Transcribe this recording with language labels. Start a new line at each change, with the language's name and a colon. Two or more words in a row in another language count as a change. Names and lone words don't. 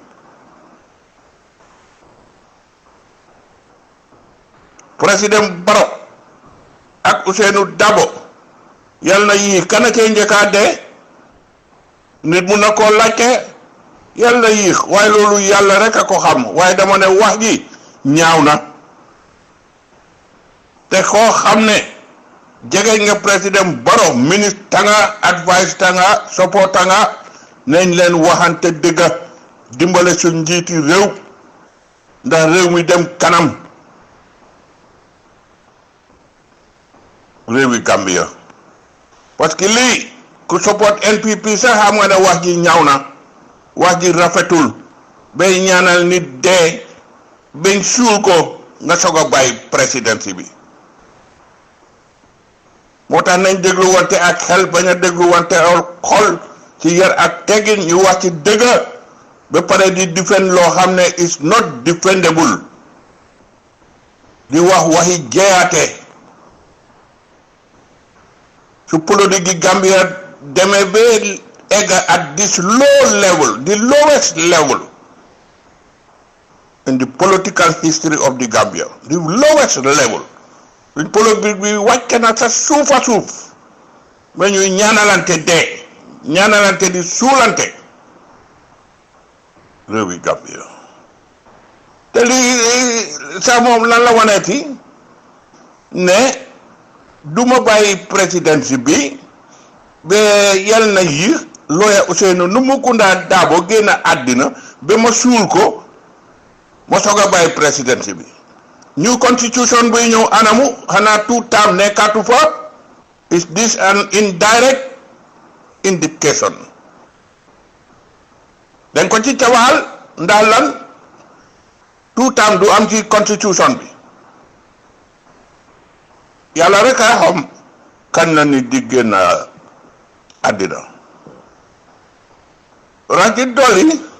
Wolof: président Barrow ak Ousainou Darboe yàlla na yéex kana cee njëkkaa dee nit mun na koo laajte yàlla yéex waaye loolu yàlla rek a ko xam waaye dama ne wax ji ñaaw na te koo xam ne jege nga président Barrow ministre tanga advice tanga support tanga nañ leen waxante dëgga dimbale suñ njiiti réew ndax réew mi dem kanam réewi Gambia parce que lii ku support NPP sax xam nga ne wax ji ñaaw na wax ji rafetul bay ñaanal nit dee bañ suul ko nga soog a bàyyi présidence bi moo tax nañ déglu wante ak xel bañ a déglu wante xol ci yar ak teggin ñu wax ci dëgg ba pare di defend loo xam ne
English: is not defendable
Wolof: di wax waxi jeeyaate su politique gi Gambia demee ba egg
English: at this low level, the lowest level in the political history of the Gambia, the lowest level.
Wolof: In politique bi wàcc na sa suuf a suuf ba ñuy ñaanalante dee ñaanalante di suulante réewi Gambia te lii sax moom lan la waneeti ne duma bàyyi présidence bi ba yal na yi lawyer Ousainou Numukunda Darboe génn àddina ba ma suul ko ma soog a bàyyi présidence bi
English: new constitution
Wolof: buy ñëw anamu xanaa tout term nekkatu fa.
English: Is this an indirect indication?
Wolof: dañ ko ci tawaal ndax lan tout term du am ci constitution bi yàlla rek a xam kan la nit di génn àddina raci dolli